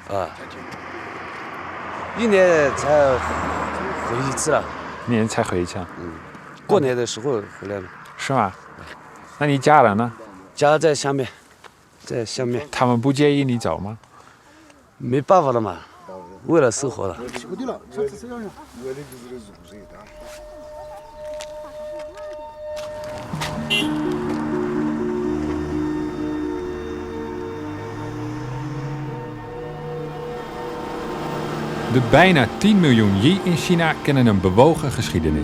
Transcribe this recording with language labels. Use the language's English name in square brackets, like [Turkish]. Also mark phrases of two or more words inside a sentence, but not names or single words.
[Chinese] 一年才回一次了。一年才回一次。过年的时候回来了。是吗？那你家人呢？家在下面，在下面。他们不介意你走吗？没办法了嘛，为了生活了。 [Dutch] De bijna 10 miljoen Yi in China kennen een bewogen geschiedenis.